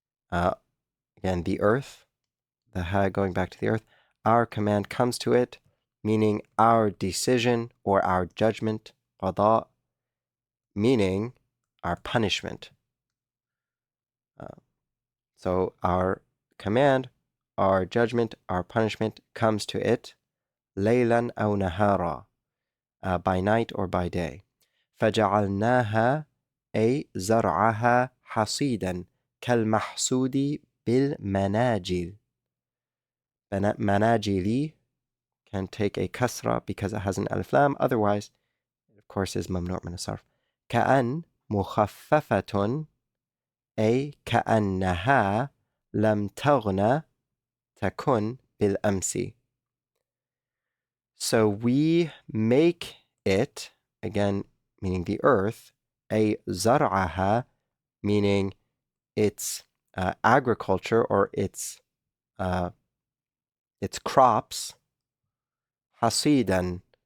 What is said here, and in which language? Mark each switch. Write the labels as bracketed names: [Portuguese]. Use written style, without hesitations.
[English] Again, the earth, the ha going back to the earth, our command comes to it, meaning our decision or our judgment, qada, meaning our punishment. So our command, our judgment, our punishment comes to it, laylan aw nahara, by night or by day. [Arabic] فَجَعَلْنَاهَا أي زرعها حصيدا كالمحسود بالمناجل. [English] Manajili can take a kasra because it has an alif lam, otherwise it of course is mamnu' min as-sarf. [Arabic] كأن مخففة أي كأنها لم تغن تكن بالأمس. [English] So we make it, again meaning the earth, a zar'aha, meaning its agriculture or its crops, hasidan.